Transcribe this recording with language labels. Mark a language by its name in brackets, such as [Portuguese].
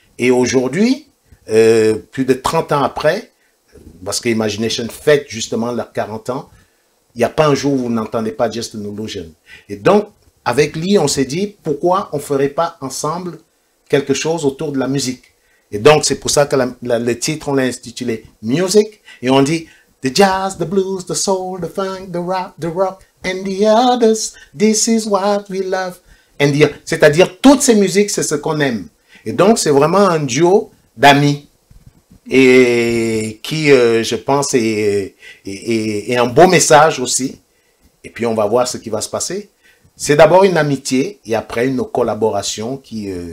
[French] Et aujourd'hui, plus de 30 ans après, parce que Imagination fête justement leurs 40 ans, il n'y a pas un jour où vous n'entendez pas Just an Illusion. Et donc, avec Lee, on s'est dit, pourquoi on ne ferait pas ensemble quelque chose autour de la musique? Et donc, c'est pour ça que le titre, on l'a intitulé Music. Et on dit, [English] the jazz, the blues, the soul, the funk, the rock, and the others, this is what we love. [French] C'est-à-dire, toutes ces musiques, c'est ce qu'on aime. Et donc, c'est vraiment un duo d'amis. Et qui, je pense, est un beau message aussi. Et puis, on va voir ce qui va se passer. C'est d'abord une amitié et après une collaboration qui...